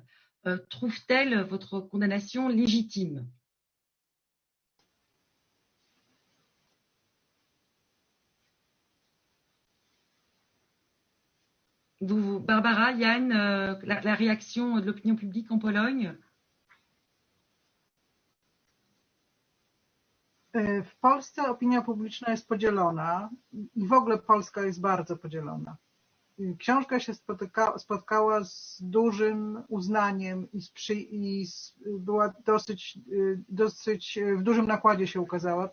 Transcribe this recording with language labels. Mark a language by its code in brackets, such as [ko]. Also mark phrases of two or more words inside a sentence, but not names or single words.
[fr] Trouve-t-elle votre condamnation légitime? Barbara, Yann, la réaction de l'opinion publique en Pologne? [pl] W Polsce opinia publiczna jest podzielona i w ogóle Polska jest bardzo podzielona. Książka się spotkała z dużym uznaniem i była dosyć w dużym nakładzie się ukazała.